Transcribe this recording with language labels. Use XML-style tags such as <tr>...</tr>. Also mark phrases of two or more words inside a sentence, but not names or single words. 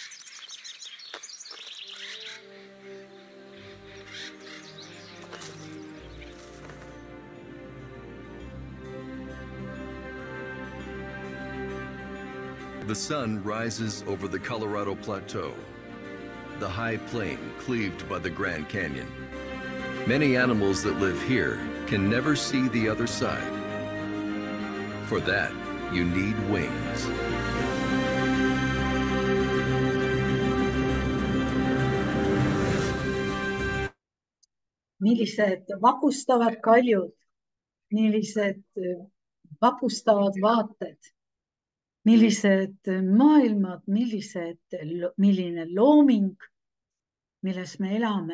<en>The sun rises over the Colorado Plateau, the high plain cleaved by the Grand Canyon. Many animals that live here can never see the other side. For that, you need wings.</en> <et>Millised vapustavad kaljud, millised vapustavad vaated, millised maailmad, milline looming, milles me elame.</et>